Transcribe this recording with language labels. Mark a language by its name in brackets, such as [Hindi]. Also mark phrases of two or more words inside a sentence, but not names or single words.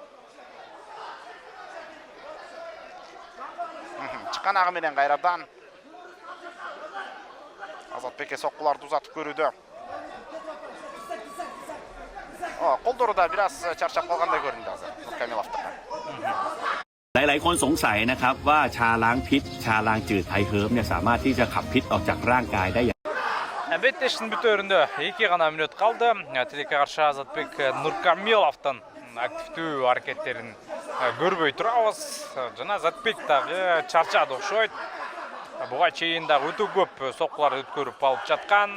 [Kyrgyz] Чыканагы менен кайрадан Азатбекке соккуларды узатып көрүүдө. Колдору да бир аз чарчап калгандай көрүндү азыр Нуркамиловдука. [Thai] หลายๆคนสงสัยนะครับว่าชาล้างพิษชาล้างจืดไทเฮิร์บเนี่ยสามารถที่จะขับพิษออกจากร่างกายได้ [Kyrgyz] Беттештин бүтөрүндө 2 гана мүнөт калды. Тилекке каршы Азатбек Нуркамиловдун активдүү аракеттерин көрбөй турабыз. Жана Азатбек дагы чарчады окшойт. Буга чейин дагы өтө көп соккулар өткөрүп алып жаткан.